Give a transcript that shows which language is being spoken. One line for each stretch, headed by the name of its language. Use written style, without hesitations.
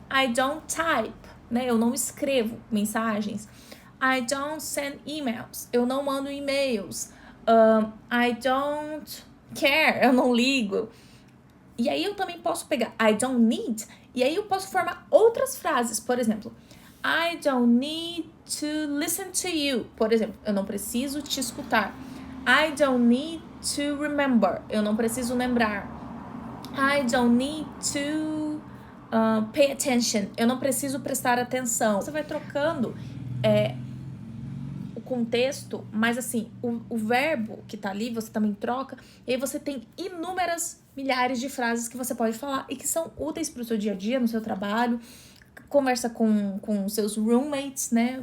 English: I don't type,
Portuguese: né, eu não escrevo mensagens.
English: I don't send emails,
Portuguese: eu não mando e-mails.
English: I don't care,
Portuguese: eu não ligo. E aí eu também posso pegar
English: I don't need,
Portuguese: e aí eu posso formar outras frases. Por exemplo,
English: I don't need to listen to you.
Portuguese: Por exemplo, eu não preciso te escutar.
English: I don't need to remember.
Portuguese: Eu não preciso lembrar.
English: I don't need to pay attention.
Portuguese: Eu não preciso prestar atenção. Você vai trocando o contexto, mas assim, o verbo que tá ali, você também troca, e aí você tem inúmeras milhares de frases que você pode falar e que são úteis pro seu dia a dia, no seu trabalho, conversa com seus roommates, né?